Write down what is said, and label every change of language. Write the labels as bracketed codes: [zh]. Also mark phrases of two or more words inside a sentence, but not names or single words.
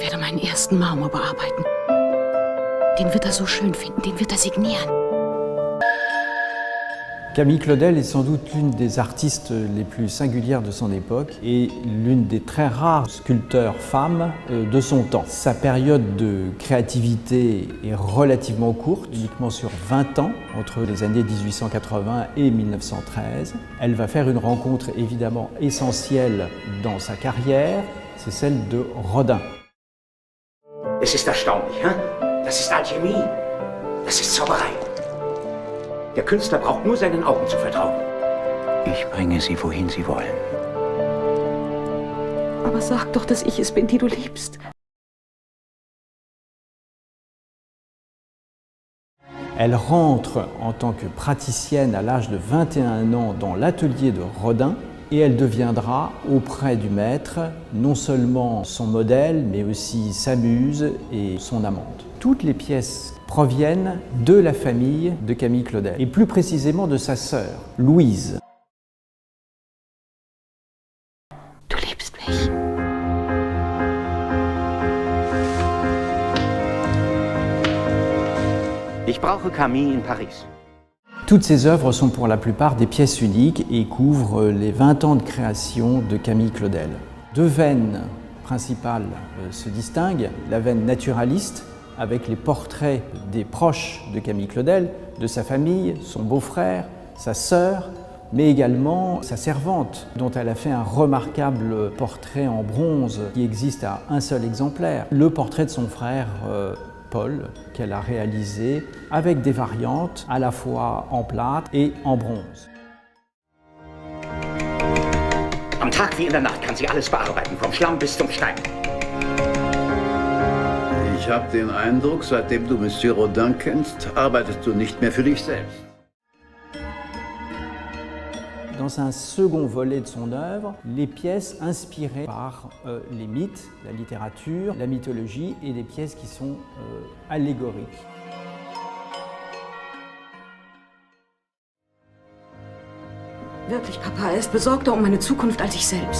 [de] seinen ersten Marmor bearbeiten. Den wird er so schön finden, den wird er signieren. [fr] Camille Claudel est sans doute l'une des artistes les plus singulières de son époque et l'une des très rares sculpteurs femmes de son temps. Sa période de créativité est relativement courte, uniquement sur 20 ans, entre les années 1880 et 1913. Elle va faire une rencontre évidemment essentielle dans sa carrière, c'est celle de Rodin. [de] Es ist erstaunlich, hein? Das ist Alchemie, das ist Zauberei. Der Künstler braucht nur seinen Augen zu vertrauen. Ich bringe Sie, wohin Sie wollen. Aber sag doch, dass ich es bin, die du liebst. [fr] Elle rentre en tant que praticienne à l'âge de 21 ans dans l'atelier de Rodin et elle deviendra auprès du maître non seulement son modèle mais aussi sa muse et son amante. Toutes les pièces proviennent de la famille de Camille Claudel et plus précisément de sa sœur, Louise. [de] Du liebst mich. Ich brauche Camille in Paris. [fr] Toutes ces œuvres sont pour la plupart des pièces uniques et couvrent les 20 ans de création de Camille Claudel. Deux veines principales se distinguent, la veine naturaliste, avec les portraits des proches de Camille Claudel, de sa famille, son beau-frère, sa sœur, mais également sa servante, dont elle a fait un remarquable portrait en bronze qui existe à un seul exemplaire, le portrait de son frère Paul, qu'elle a réalisé avec des variantes à la fois en plâtre et en bronze. [de] Am Tag wie in der Nacht kann sie alles bearbeiten, vom Schlamm bis zum Stein. Ich habe den Eindruck, seitdem du Monsieur Rodin kennst, arbeitest du nicht mehr für dich selbst. [fr] Dans un second volet de son œuvre, les pièces inspirées par les mythes, la littérature, la mythologie et des pièces qui sont allégoriques. [de] Wirklich, Papa, er ist besorgter um meine Zukunft als ich selbst.